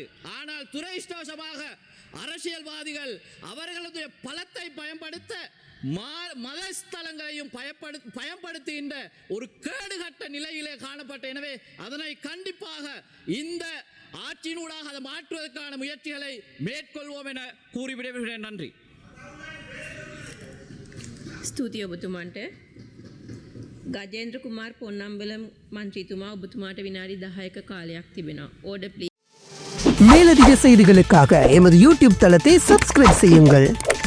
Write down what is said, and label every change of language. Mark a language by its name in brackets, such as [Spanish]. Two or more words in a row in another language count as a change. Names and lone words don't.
[Tamil] ஆனால் துரதிர்ஷ்டவசமாக அரசியல்வாதிகள் அவர்களது பலத்தை பயன்படுத்த மதஸ்தலங்களையும் பயன்படுத்துகின்ற ஒரு கேடுகட்ட நிலையிலே காணப்பட்ட. எனவே அதனை கண்டிப்பாக இந்த ஆட்சியினூடாக அதை மாற்றுவதற்கான முயற்சிகளை மேற்கொள்வோம் என கூறி விடைபெறுகிறேன். நன்றி. [Sinhala] ස්තුතියි ඔබතුමන්ට. ගජේන්ද්‍ර කුමාර් පොන්නම්බලම් මන්ත්‍රීතුමා ඔබතුමාට විනාඩි 10ක කාලයක් තිබෙනවා. [English] order please. [Tamil] மேலதிக செய்திகளுக்காக எமது யூடியூப் தளத்தை சப்ஸ்கிரைப் செய்யுங்கள்.